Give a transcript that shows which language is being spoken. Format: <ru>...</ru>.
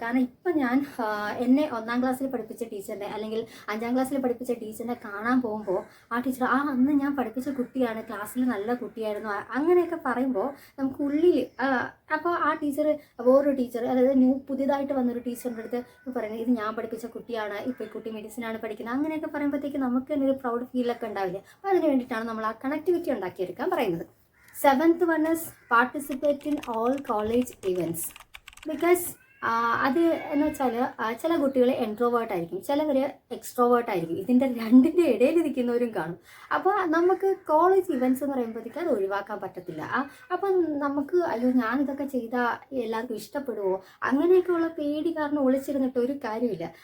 <ml>കാരണം ഇപ്പം ഞാൻ എന്നെ 1ാം ക്ലാസ്സിൽ പഠിപ്പിച്ച ടീച്ചറിനെ അല്ലെങ്കിൽ 5ാം ക്ലാസ്സിൽ പഠിപ്പിച്ച ടീച്ചറിനെ കാണാൻ പോകുമ്പോൾ ആ ടീച്ചർ അന്ന് ഞാൻ പഠിപ്പിച്ച കുട്ടിയാണ്, ക്ലാസ്സിൽ നല്ല കുട്ടിയായിരുന്നു, അങ്ങനെയൊക്കെ പറയുമ്പോൾ നമുക്ക് ഉള്ളിൽ അപ്പോൾ ആ ടീച്ചർ വേറൊരു ടീച്ചർ, അതായത് പുതിയതായിട്ട് വന്നൊരു ടീച്ചറിൻ്റെ അടുത്ത് പറയുന്നത് ഇത് ഞാൻ പഠിപ്പിച്ച കുട്ടിയാണ്, ഇപ്പോൾ ഈ കുട്ടി മെഡിസിനാണ് പഠിക്കുന്നത്, അങ്ങനെയൊക്കെ പറയുമ്പോഴത്തേക്ക് നമുക്ക് തന്നെ ഒരു പ്രൗഡ് ഫീലൊക്കെ ഉണ്ടാവില്ല. അപ്പോൾ അതിന് വേണ്ടിയിട്ടാണ് നമ്മൾ ആ കണക്ടിവിറ്റി ഉണ്ടാക്കിയെടുക്കാൻ പറയുന്നത്.</ml> <en>7th one is participate in all college events.</en> <ml>Because അത് എന്ന് വെച്ചാൽ ചില കുട്ടികൾ എൻട്രോവേർട്ട് ആയിരിക്കും, ചിലവർ എക്സ്ട്രോവേർട്ട് ആയിരിക്കും. ഇതിൻ്റെ രണ്ടിൻ്റെ ഇടയിൽ ഇരിക്കുന്നവരും കാണും. അപ്പോൾ നമുക്ക് കോളേജ് ഇവൻറ്റ്സ് എന്ന് പറയുമ്പോഴത്തേക്ക് അത് ഒഴിവാക്കാൻ പറ്റത്തില്ല. അപ്പം നമുക്ക് അയ്യോ ഞാനിതൊക്കെ ചെയ്താൽ എല്ലാവർക്കും ഇഷ്ടപ്പെടുമോ അങ്ങനെയൊക്കെയുള്ള പേടി കാരണം ഒളിച്ചിരുന്നിട്ട് ഒരു കാര്യമില്ല.</ml>